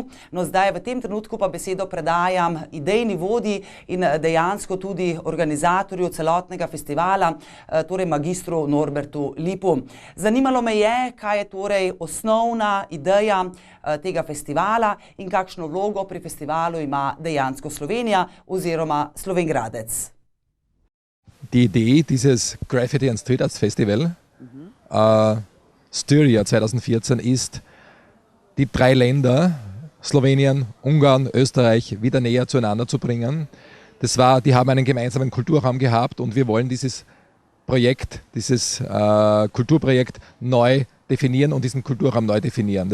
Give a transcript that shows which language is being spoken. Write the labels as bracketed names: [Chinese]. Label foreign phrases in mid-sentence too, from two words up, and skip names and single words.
[Slovenian] No, zdaj v tem trenutku pa besedo predajam idejni vodji in dejansko tudi organizatorju celotnega festivala, torej magistru Norbertu Lipu. Zanimalo me je, kaj je torej osnovna ideja tega festivala in kakšno vlogo pri festivalu ima dejansko Slovenija oziroma Slovenjgradec. [German] Die Idee dieses Graffiti and Street Arts Festival, Styria 2014, ist, die 3 Länder, Slowenien, Ungarn, Österreich, wieder näher zueinander zu bringen. Die haben einen gemeinsamen Kulturraum gehabt und wir wollen dieses Projekt, dieses Kulturprojekt neu definieren und diesen Kulturraum neu definieren.